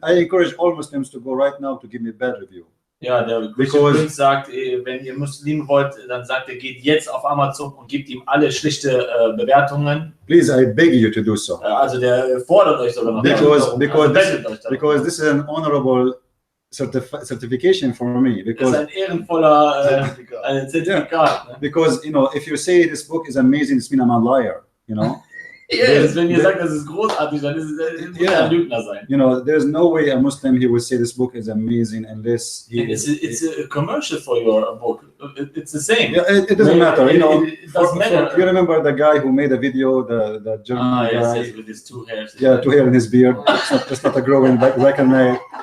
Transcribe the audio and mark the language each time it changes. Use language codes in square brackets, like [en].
[en] I encourage all Muslims to go right now to give me bad review. [de] Ja, der Christian Prince sagt, wenn ihr Muslime wollt, dann sagt er, geht jetzt auf Amazon und gebt ihm alle schlichte Bewertungen. [en] Please, I beg you to do so. [de] Also der fordert euch sogar noch. [en] Because this is an honorable certification for me. [de] Das ist [en] Because [de] ein ehrenvoller Zertifikat. Ne? [en] because if you say this book is amazing, it's mean I'm a liar. [de] Yes, wenn ihr sagt, das ist großartig, dann ist es ein Lügner sein. [en] There's no way a Muslim he would say this book is amazing unless he. It's a commercial for your book. It's the same. Yeah, it doesn't matter. It doesn't matter. You remember the guy who made a video, the German guy? Yes, with his 2 hairs. Yeah, 2 hair in his beard. It's not a growing back and nail.